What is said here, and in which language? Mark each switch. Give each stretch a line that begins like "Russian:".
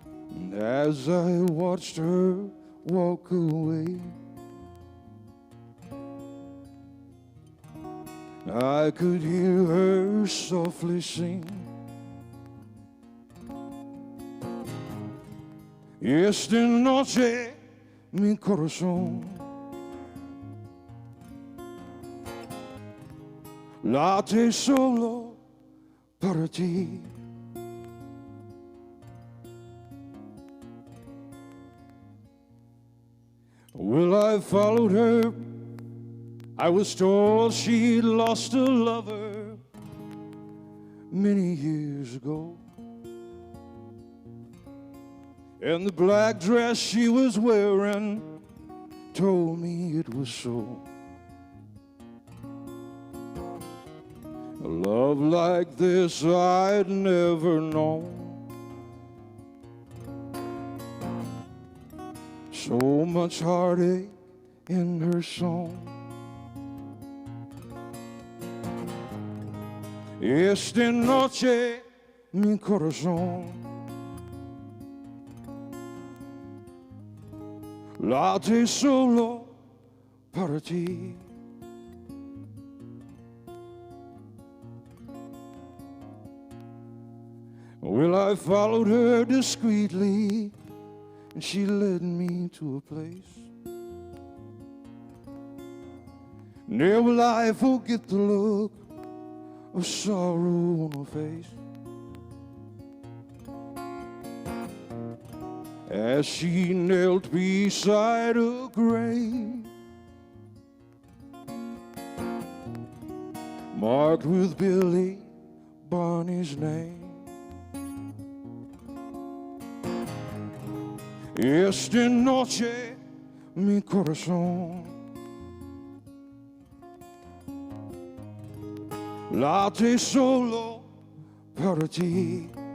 English: And as I watched her walk away, I could hear her softly sing.
Spanish: Esta noche mi corazón late solo para ti.
English: Well, I followed her. I was told she'd lost a lover many years ago. And the black dress she was wearing told me it was so. A love like this I'd never known. So much heartache in her song.
Spanish: Esta noche mi corazón late solo para ti.
English: Well, I followed her discreetly, and she led me to a place. Never will I forget the look of sorrow on her face as she knelt beside a grave marked with Billy Barney's name.
Spanish: Esta noche mi corazón late solo para ti.